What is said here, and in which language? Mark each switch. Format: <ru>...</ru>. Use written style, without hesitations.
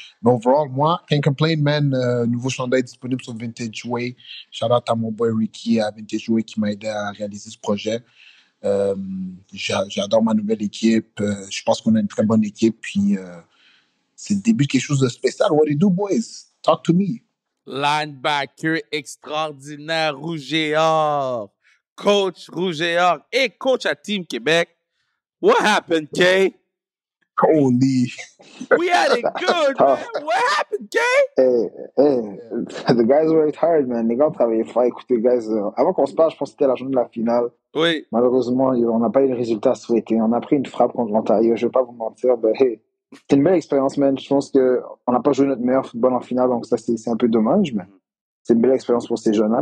<en>Mais overall, moi, can't complain, man.</en> <fr>Nouveau chandail disponible sur Vintage Way. Shout out à mon boy Ricky à Vintage Way qui m'a aidé à réaliser ce projet. J'adore ma nouvelle équipe. Je pense qu'on a une très bonne équipe. Puis c'est le début de quelque chose de spécial.</fr> <en>What do you do, boys? Talk to me.</en> <fr>Linebacker extraordinaire, Rouge et Or. Coach Rouge et Or et coach à Team Québec.</fr> <en>What happened, Kay? Holy. We had it good, man. What happened, Kay? Hey, the guys worked hard, man.</en> <fr>Les gars ont travaillé fort. Écoutez, guys, avant qu'on se parle, je pense que c'était la journée de la finale. Oui. Malheureusement, on n'a pas eu le résultat souhaité. On a pris une frappe contre l'Ontario. Je ne vais pas vous mentir. Ben, hey, c'est une belle expérience, man. Je pense qu'on n'a pas joué notre meilleur football en finale, donc ça, c'est un peu dommage, mais c'est une belle expérience pour ces jeunes-là.</fr>